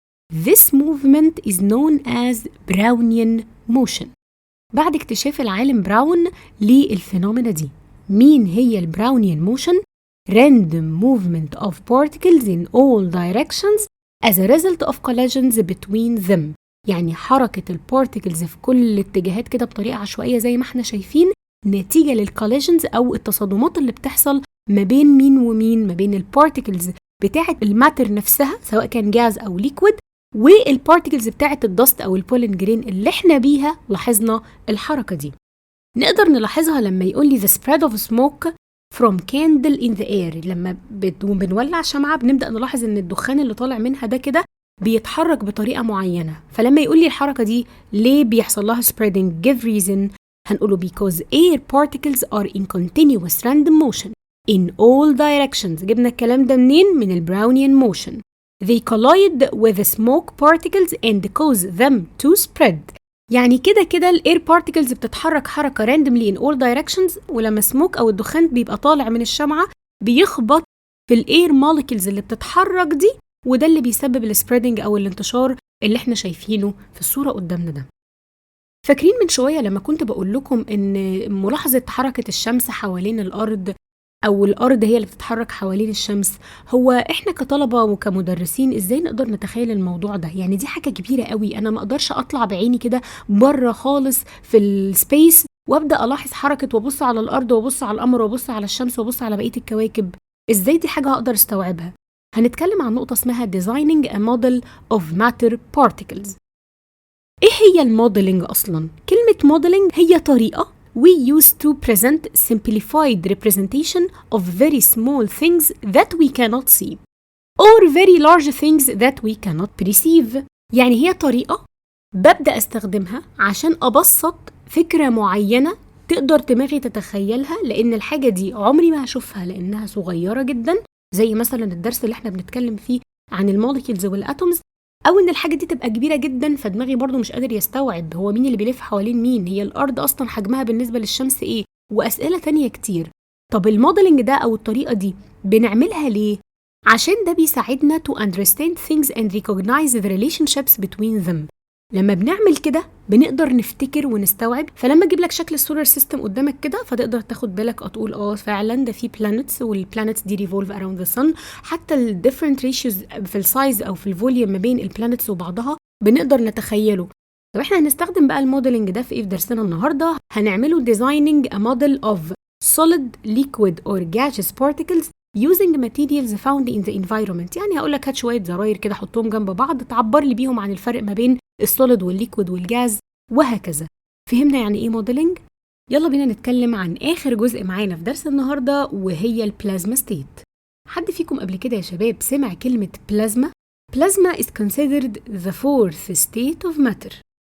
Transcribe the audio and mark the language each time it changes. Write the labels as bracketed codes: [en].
[en] This movement is known as Brownian motion. [ar] بعد اكتشاف العالم براون للفينومينا دي. مين هي البراونيان موشن؟ [en] Random movement of particles in all directions as a result of collisions between them. [ar] يعني حركة البارتيكلز في كل الاتجاهات كده بطريقة عشوائية زي ما احنا شايفين، نتيجة للكوليجنز أو التصادمات اللي بتحصل ما بين مين ومين، ما بين البارتيكلز بتاعة الماتر نفسها سواء كان جاز أو ليكويد، والبارتيكلز بتاعة الدست أو البولين جرين اللي احنا بيها لاحظنا الحركة دي. نقدر نلاحظها لما يقول لي [en] the spread of smoke from candle in the air. [ar] لما بنولع شمعة بنبدأ نلاحظ ان الدخان اللي طالع منها ده كده بيتحرك بطريقة معينة. فلما يقول لي الحركة دي ليه بيحصل لها [en] spreading give reason، [ar] هنقوله [en] because air particles are in continuous random motion in all directions. [ar] جبنا الكلام ده منين؟ من البراونيان motion. [en] They collide with the smoke particles and cause them to spread. [ar] يعني كده الاير بارتيكلز بتتحرك حركه [en] randomly in all directions، [ar] ولما سموك او الدخان بيبقى طالع من الشمعه بيخبط في الاير موليكولز اللي بتتحرك دي، وده اللي بيسبب السبريدنج او الانتشار اللي احنا شايفينه في الصوره قدامنا ده. فاكرين من شويه لما كنت بقول لكم ان ملاحظه حركه الشمس حوالين الارض او الارض هي اللي بتتحرك حوالين الشمس، هو احنا كطلبه وكمدرسين ازاي نقدر نتخيل الموضوع ده؟ يعني دي حاجه كبيره قوي، انا ما اقدرش اطلع بعيني كده بره خالص في السبيس وابدا الاحظ حركه وابص على الارض وابص على القمر وابص على الشمس وابص على بقيه الكواكب. ازاي دي حاجه هقدر استوعبها؟ هنتكلم عن نقطه اسمها [en] designing a model of matter particles. [ar] ايه هي الموديلنج اصلا؟ كلمه موديلنج هي طريقه [en] we used to present simplified representation of very small things that we cannot see or very large things that we cannot perceive. [ar] يعني هي طريقة ببدأ استخدمها عشان أبسط فكرة معينة تقدر دماغي تتخيلها، لأن الحاجة دي عمري ما هشوفها لأنها صغيرة جدا، زي مثلا الدرس اللي احنا بنتكلم فيه عن الموليكولز والأتومز، أو إن الحاجة دي تبقى كبيرة جدا فدماغي برضو مش قادر يستوعب هو مين اللي بيلف حوالين مين، هي الأرض أصلا حجمها بالنسبة للشمس إيه، وأسئلة تانية كتير. طب الموديلنج ده أو الطريقة دي بنعملها ليه؟ عشان ده بيساعدنا [en] to understand things and recognize the relationships between them. [ar] لما بنعمل كده بنقدر نفتكر ونستوعب. فلما اجيب لك شكل السولار سيستم قدامك كده فتقدر تاخد بالك تقول فعلا ده في بلانتس، والبلانتس دي ريفولف اراوند ذا سن. حتى الديفرنت ريشيوز في السايز او في الفوليوم ما بين البلانتس وبعضها بنقدر نتخيله. طب احنا هنستخدم بقى الموديلنج ده في ايه في درسنا النهارده؟ هنعمله [en] designing a model of solid liquid or gaseous particles using materials found in the environment. [ar] يعني هقول لك هات شويه زراير كده حطهم جنب بعض تعبر لي بيهم عن الفرق ما بين السوليد والليكويد والجاز وهكذا. فهمنا يعني ايه موديلنج؟ يلا بينا نتكلم عن اخر جزء معانا في درس النهارده وهي البلازما ستيت. حد فيكم قبل كده يا شباب سمع كلمه بلازما؟ بلازما [en] is considered the fourth state of matter.